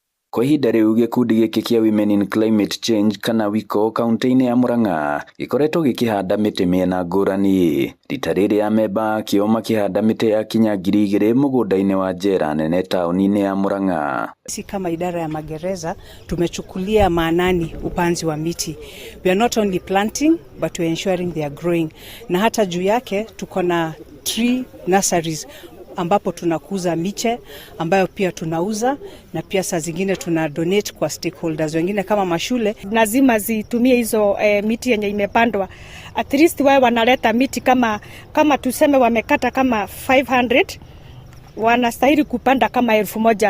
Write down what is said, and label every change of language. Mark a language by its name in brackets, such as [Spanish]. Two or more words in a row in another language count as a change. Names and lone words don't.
[Kikuyu] Kwa ihinda riu gikundi giki kia Women in Climate Change kana WICO kaunti-ini ya Murang'a gikoretwo gikihanda miti miena ngurani. Rita riri amemba akio makihanda miti ya kinya 2,000 mugunda-ini wa Njera nene tauni-ini ya Murang'a. [Swahili] Sisi kama idara ya magereza tumechukulia maanani upanzi wa miti. [English] We are not only planting but we are ensuring they are growing. [Swahili] Na hata juu yake tuko na [English] tree nurseries [Swahili] ambapo tunakuza miche ambayo pia tunauza, na pia saa zingine tuna donate kwa stakeholders wengine kama mashule. Lazima zitumie hizo miti yenye imepandwa. [English] At least [Swahili] wao wanaleta miti kama tuseme wamekata kama 500, wanastahili kupanda kama 1,000.